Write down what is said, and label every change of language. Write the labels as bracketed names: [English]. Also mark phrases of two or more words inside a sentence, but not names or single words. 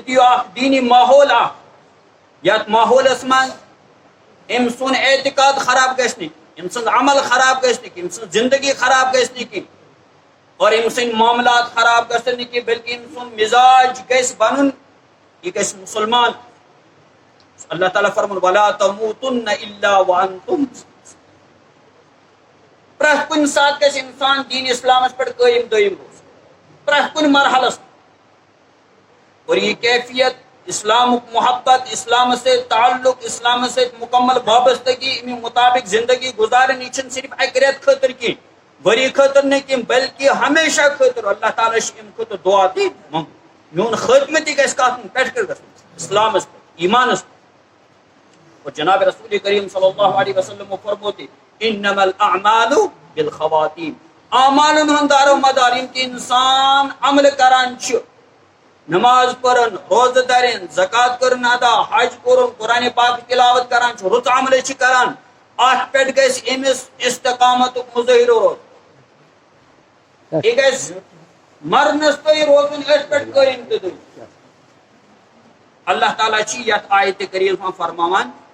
[Kashmiri] دِیِو اکھ دیٖنی ماحول اکھ یتھ ماحولس منٛز أمۍ سُنٛد اعتقاد خراب گژھِ نہٕ أمۍ سٕنٛز عمل خراب گژھِ نہٕ أمۍ سٕنٛز زندگی خراب گژھِ نہٕ کینٛہہ اور أمۍ سٕنٛدۍ معاملات خراب گژھن نہٕ کینٛہہ بلکہ أمۍ سُنٛد مزاج گژھِ بنُن یہِ گژھِ مُسلمان اللہ تعالیٰ فرمون [Arabic] ولا تموتن الا وانتم [Kashmiri] پرٛٮ۪تھ کُنہِ ساتہٕ گژھِ انسان دیٖن اسلامس پٮ۪ٹھ قٲیِم دٲیِم روزُن پرٛٮ۪تھ کُنہِ مرحلس اور یہ کیفیت اسلامک محبت اسلامس سۭتۍ تعلق اسلامس سۭتۍ مکمل وابستگی امی مطابق زندگی گزارن یہ چھنہٕ صرف اکہِ رٮ۪تہٕ خٲطرٕ کینٛہہ ؤری خٲطرٕ نہٕ کینٛہہ بلکہ ہمیشہ خٲطرٕ اللہ تعالیٰ چھُ امہِ خٲطرٕ دعا تہِ منٛگُن میون خٲتمہٕ تہِ گژھِ کتھ پٮ۪ٹھ گژھُن اسلامس پٮ۪ٹھ ایمانس پٮ۪ٹھ اور جناب رسول کریم [Arabic] صلی اللہ علیہ وسلم [Kashmiri] فرمو تہِ انما [Arabic] الاعمال بالخواتیم [Kashmiri] اعمالن ہُنٛد دار و مدار یِم تہِ انسان عمل کران چھُ نماز پرن روزٕ دَرٕنۍ زکات کٔرٕن ادا حج کوٚرُن قرآنِ پاک تلاوت کران چھُ رُت عملے چھِ کران اتھ پٮ۪ٹھ گژھِ أمِس استقامتُک مظٲہرٕ روزُن یہِ گژھِ مرنس تانۍ روزُن أتھۍ پٮ۪ٹھ قٲیِم تہٕ دٲیِم اللہ تعالیٰ چھِ یتھ آیتہِ کریٖمس منٛز فرماوان